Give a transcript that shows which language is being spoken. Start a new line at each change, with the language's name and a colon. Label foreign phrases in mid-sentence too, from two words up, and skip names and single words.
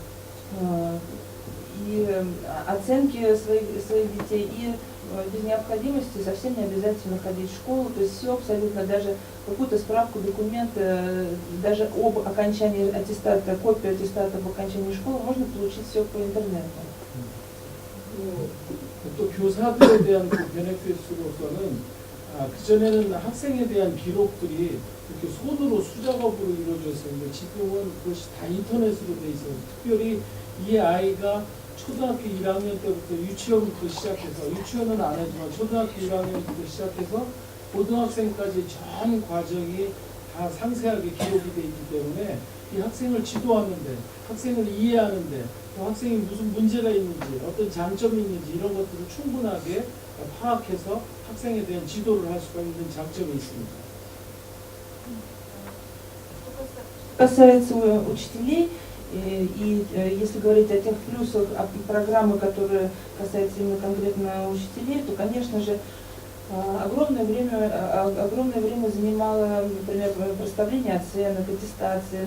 Russian: и оценки своих детей, и без необходимости совсем не обязательно ходить в школу, то есть все абсолютно, даже какую-то справку, документы, даже об окончании аттестата, копию аттестата об окончании школы можно получить все по интернету.
Korean: 또 교사들에 대한 그 베네핏으로서는 그전에는 학생에 대한 기록들이 이렇게 손으로 수작업으로 이루어졌었는데, 지금은 그것이 다 인터넷으로 돼 있어요. 특별히 이 아이가 초등학교 1학년 때부터 유치원부터 시작해서, 유치원은 안 하지만 초등학교 1학년부터 시작해서 고등학생까지 전 과정이 다 상세하게 기록이 돼 있기 때문에 이 학생을 지도하는데, 학생을 이해하는데, 또 학생이 무슨 문제가 있는지, 어떤 장점이 있는지 이런 것들을 충분하게 파악해서 학생에 대한 지도를 할 수가 있는 장점이 있습니다.
Russian: Касается учителей, и если говорить о тех плюсах программы, которые касаются именно конкретно учителей, то, конечно же, огромное время занимало, например, проставление оценок, аттестации.